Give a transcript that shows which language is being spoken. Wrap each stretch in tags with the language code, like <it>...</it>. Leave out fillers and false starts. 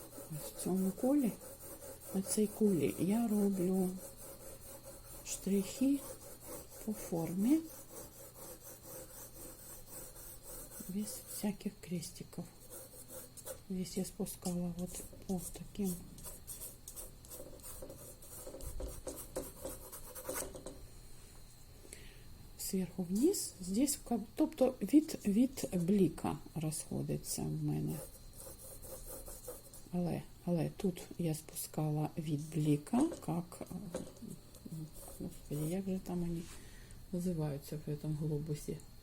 <uk>В цьому колі, на цій кулі я роблю штрихи по формі, без всяких крестиков.</uk> <ru>Здесь я спускала вот по таким сверху вниз. Здесь,</ru> <uk>тобто від бліка розходиться в мене. Але тут я спускала від бліка,</uk> <ru>как,</ru> <uk>господи, як же там вони називаються в</uk> <ru>этом</ru> <uk>глобусі?</uk>